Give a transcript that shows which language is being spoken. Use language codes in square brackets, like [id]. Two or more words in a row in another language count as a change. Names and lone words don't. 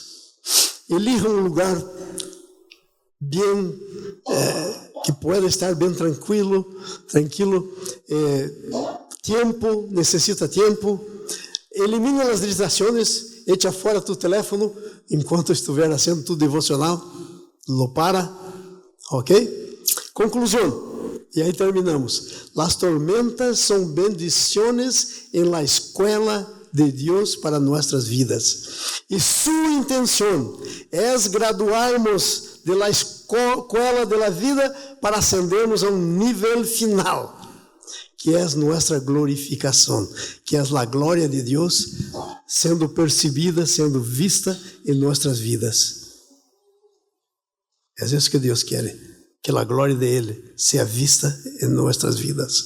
[pt] Elija um lugar bem, [es] que pueda [pt] estar bem tranquilo. Tempo, necessita tempo. Elimina as distrações, echa fora tu telefone enquanto estiver fazendo tu devocional. [es] Lo para, [pt] ok? Conclusão, e aí terminamos. [es] Las tormentas [pt] são bendições em [es] la escuela [pt] de Deus para nossas vidas. E sua intenção é graduarmos [es] de la escuela de la vida [pt] para ascendermos [es] a un nivel final, que es nuestra glorificación, que es la gloria de Dios siendo percibida, siendo vista en nuestras vidas. Es eso que Dios quiere, que la gloria de Él sea vista en nuestras vidas.